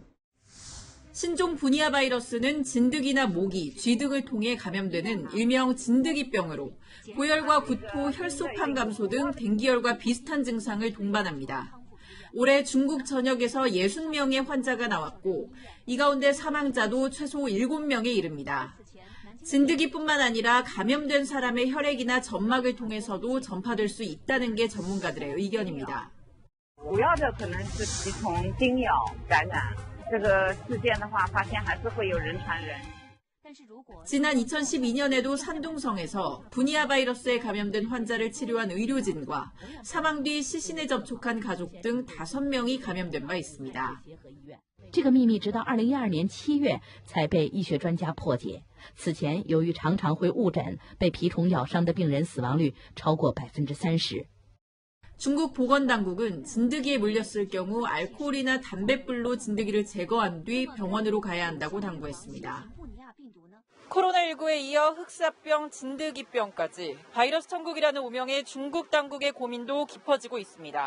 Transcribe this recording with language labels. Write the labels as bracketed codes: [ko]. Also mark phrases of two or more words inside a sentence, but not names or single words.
[ko] 신종 부니아 바이러스는 진드기나 모기, 쥐 등을 통해 감염되는 일명 진드기병으로 고열과 구토, 혈소판 감소 등 댕기열과 비슷한 증상을 동반합니다. 올해 중국 전역에서 60명의 환자가 나왔고 이 가운데 사망자도 최소 7명에 이릅니다. 진드기뿐만 아니라 감염된 사람의 혈액이나 점막을 통해서도 전파될 수 있다는 게 전문가들의 의견입니다. [zh] 主要的可能是其从叮咬感染这个事件的话，发现还是会有人传人。 [ko] 지난 2012년에도 산둥성에서 부니아 바이러스에 감염된 환자를 치료한 의료진과 사망 뒤 시신에 접촉한 가족 등 5명이 감염된 바 있습니다. [zh] 这个秘密直到2012年7月才被医学专家破解。此前，由于常常会误诊，被蜱虫咬伤的病人死亡率超过30%。 [ko] 중국 보건당국은 진드기에 물렸을 경우 알코올이나 담뱃불로 진드기를 제거한 뒤 병원으로 가야 한다고 당부했습니다. 코로나19에 이어 흑사병, 진드기병까지 바이러스 천국이라는 오명의 중국 당국의 고민도 깊어지고 있습니다.